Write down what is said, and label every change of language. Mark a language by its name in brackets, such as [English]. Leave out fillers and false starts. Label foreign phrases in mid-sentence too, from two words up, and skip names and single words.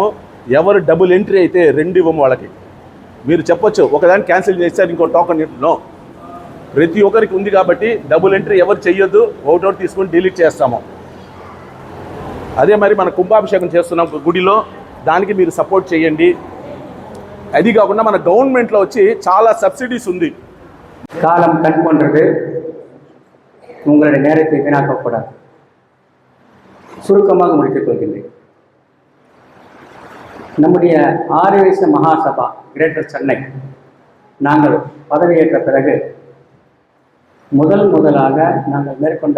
[Telugu] ఎవరు [English] double entry [Telugu] అయితే 2 ఇవ్వము వాళ్ళకి. మీరు చెప్పొచ్చు ఒకదాన్ని క్యాన్సిల్ చేస్తారు, ఇంకో టోకన్ నో. ప్రతి ఒక్కరికి ఉంది కాబట్టి [English] double entry [Telugu] ఎవరు చెయ్యొద్దు. ఒకటోటి తీసుకొని డిలీట్ చేస్తాము. అదే మరి మన కుంభాభిషేకం చేస్తున్నాం గుడిలో, దానికి మీరు సపోర్ట్ చేయండి. అది కాకుండా మన గవర్నమెంట్లో వచ్చి చాలా సబ్సిడీస్ ఉంది. [Tamil] காலம் கண் போன்றது. உங்களுடைய நேரத்தை வீணாக்கக்கூடாது. சுருக்கமாக முடித்துக் கொள்கின்றேன். நம்முடைய ஆரிய வைசிய மகாசபா கிரேட்டர் சென்னை நாங்கள் பதவியேற்ற பிறகு முதலாக நாங்கள் மேற்கொண்ட